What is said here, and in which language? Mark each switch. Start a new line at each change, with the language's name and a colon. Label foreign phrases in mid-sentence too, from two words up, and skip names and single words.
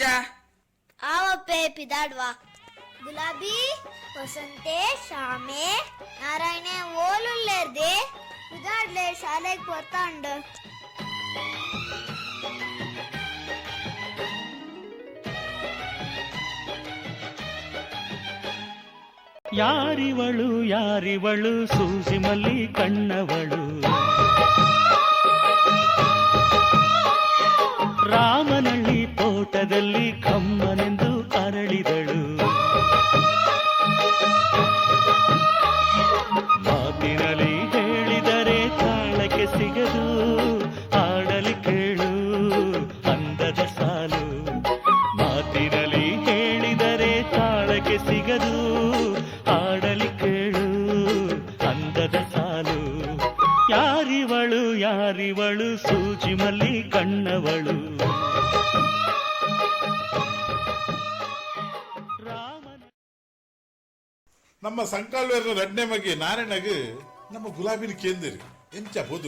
Tulu: ಆವಪ್ಪೆ ಪಿದಾಡ್ವಾ ಗುಲಾಬಿ ವಸಂತೆ ಶಾಮೆ ನಾರಾಯಣೆ ಓಲುಲ್ಲೇರ್ದೆ ಪಿದಾಡ್ಲೆ ಶಾಲೆಗೆ ಪೊರ್ತಾಂಡ
Kannada: ಯಾರಿವಳು ಸೂಸಿ ಮಲ್ಲಿ ಕಣ್ಣವಳು ರಾಮನಳ್ಳಿ ತೋಟದಲ್ಲಿ ಕಮ್ಮನೆಂದು ಅರಳಿದಳು ಮಾತಿನಲ್ಲಿ ಹೇಳಿದರೆ ತಾಳಕ್ಕೆ ಸಿಗದು ಆಡಲಿ ಕೇಳು ಅಂದದ ಸಾಲು ಮಾತಿನಲ್ಲಿ ಹೇಳಿದರೆ ತಾಳಕ್ಕೆ ಸಿಗದು ಆಡಲಿ ಕೇಳು ಅಂದದ ಸಾಲು ಯಾರಿವಳು ಸೂಜಿ ಮಲ್ಲಿ ಕಣ್ಣವಳು
Tulu: ನಮ್ಮ ಸಂಕಾಲ್ವೇರ್ನ ರಡ್ನೆ ಮಗೆ ನಾರಾಯಣಗೆ ನಮ್ಮ ಗುಲಾಬಿನ ಕೇಂದ್ರಿ ಎಂಚ ಬೋದು